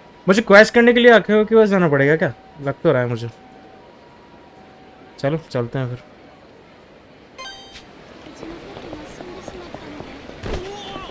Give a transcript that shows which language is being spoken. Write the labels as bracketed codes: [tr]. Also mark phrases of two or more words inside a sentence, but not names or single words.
[hi] मुझे क्वेस्ट करने के लिए आंखों के पास जाना पड़ेगा क्या? लग तो रहा है मुझे। चलो चलते हैं फिर। [ja] うちのペットが死んでしまったので。